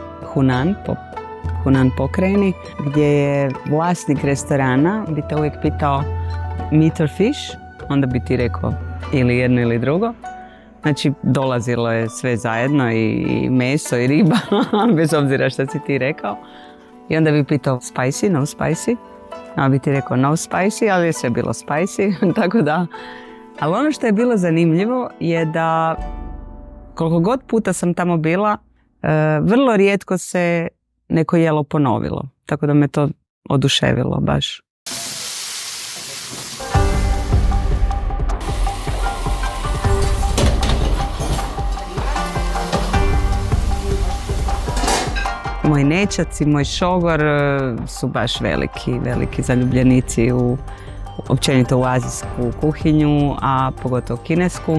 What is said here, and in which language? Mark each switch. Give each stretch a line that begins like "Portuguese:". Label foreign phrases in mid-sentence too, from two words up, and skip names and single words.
Croatian: Hunan pokrajini, gdje je vlasnik restorana bi te uvijek pitao
English: meat or fish,
Croatian: onda bi ti rekao ili jedno ili drugo. Znači, dolazilo je sve zajedno, i meso i riba, bez obzira što si ti rekao. I onda bi pitao
English: spicy, no spicy.
Croatian: A bi ti rekao
English: no spicy,
Croatian: ali je sve bilo spicy, tako da. Ali ono što je bilo zanimljivo je da koliko god puta sam tamo bila, vrlo rijetko se neko jelo ponovilo. Tako da me to oduševilo baš. Moj nećac i moj šogor su baš veliki zaljubljenici općenito u azijsku kuhinju, a pogotovo kinesku.